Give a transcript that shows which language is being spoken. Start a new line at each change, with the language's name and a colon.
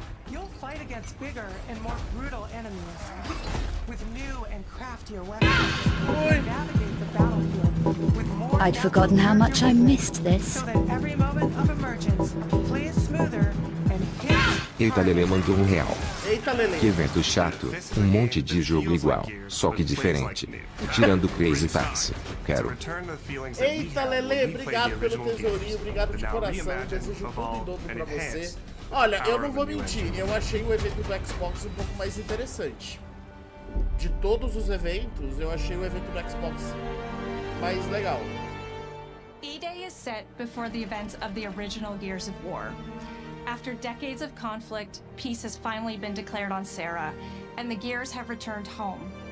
English: You'll fight against bigger and more brutal enemies with new and craftier weapons. Navigate the battlefield with more. I'd forgotten how much I missed this. So that every moment of emergence plays smoother and hits.
Portuguese: Eita, Lele mandou R$1. Que evento chato. Monte de jogo igual, só que diferente. Tirando Crazy Taxi. Quero. Eita, Lele, obrigado pelo tesourinho, obrigado de coração. Desejo tudo em dobro pra você. Olha, eu não vou mentir, eu achei o evento do Xbox um pouco mais interessante. De todos os eventos, eu achei o evento do Xbox mais legal.
English: E-Day is set before the events of the original Gears of War. After decades of conflict, peace has finally been declared on Sarah, and the Gears have returned home.